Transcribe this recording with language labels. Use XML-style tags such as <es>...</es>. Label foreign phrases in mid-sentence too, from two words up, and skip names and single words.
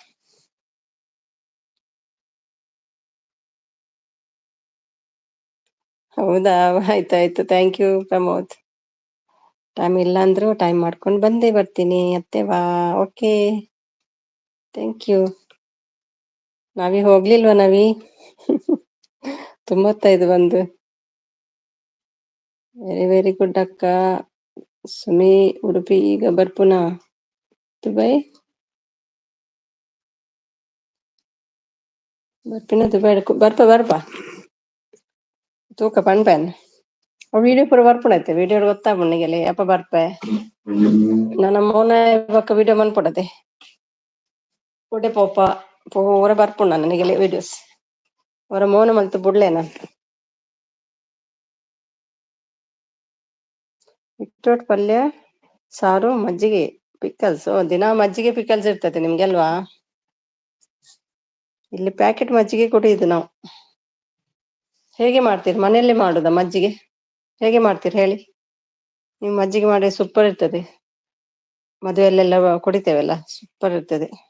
<kn>ಹೌದಾ, ಆಯ್ತಾಯ್ತು.</kn> <en>thank you Pramod.</en> <kn>ಟೈಮ್ ಇಲ್ಲ ಅಂದ್ರು ಟೈಮ್ ಮಾಡ್ಕೊಂಡು ಬಂದೇ ಬರ್ತೀನಿ ಅತ್ತೆವಾ.</kn> <en>okay, thank you.</en> <kn>ನಾವಿ ಹೋಗ್ಲಿಲ್ವಾ ನಾವಿ? 95 ಬಂದು.</kn> <en>very very good ಅಕ್ಕ.</en> <tcy>ಸುಮಿ ಉಡುಪಿ ಈಗ ಬರ್ಪುನಾ ದುಬೈ ಬರ್ಪಿನ ದುಬೈ ಬರ್ಪ ತೂಕ ಪಣ್ಪೇನ್ ವೀಡಿಯೋ ಪೂರ ಬರ್ಪುನೈತೆ. ವೀಡಿಯೋ ಗೊತ್ತಾಗ್ಲಿಕ್ಕೆ ಅಪ್ಪ ಬರ್ಪೆ ನನ್ನ ಮೋನ ಇವಾಗ ವೀಡಿಯೋ ಮನ್ಪಡತೆ ಪುಡೆ ಪೋಪ ಪೂರ ಬರ್ಪುಂಡು ನನಗೆ ವೀಡಿಯೋಸ್ ಅವರ ಮೋನ ಮಲ್ತು ಬುಡ್ಲೇನ.</tcy> <kn>ಬೀಟ್ರೋಟ್ ಪಲ್ಯ ಸಾರು ಮಜ್ಜಿಗೆ ಪಿಕಲ್ಸ್. ದಿನಾ ಮಜ್ಜಿಗೆ ಪಿಕಲ್ಸ್ ಇರ್ತದೆ ನಿಮ್ಗೆ ಅಲ್ವಾ? ಇಲ್ಲಿ ಪ್ಯಾಕೆಟ್ ಮಜ್ಜಿಗೆ ಕುಡಿಯುದು ನಾವು. ಹೇಗೆ ಮಾಡ್ತೀರಿ? ಮನೆಯಲ್ಲೇ ಮಾಡುದ ಮಜ್ಜಿಗೆ? ಹೇಗೆ ಮಾಡ್ತೀರಿ ಹೇಳಿ? ನೀವು ಮಜ್ಜಿಗೆ ಮಾಡಿ ಸೂಪರ್ ಇರ್ತದೆ. ಮದುವೆಯಲ್ಲೆಲ್ಲ ಕುಡಿತೇವಲ್ಲ, ಸೂಪರ್ ಇರ್ತದೆ.</kn>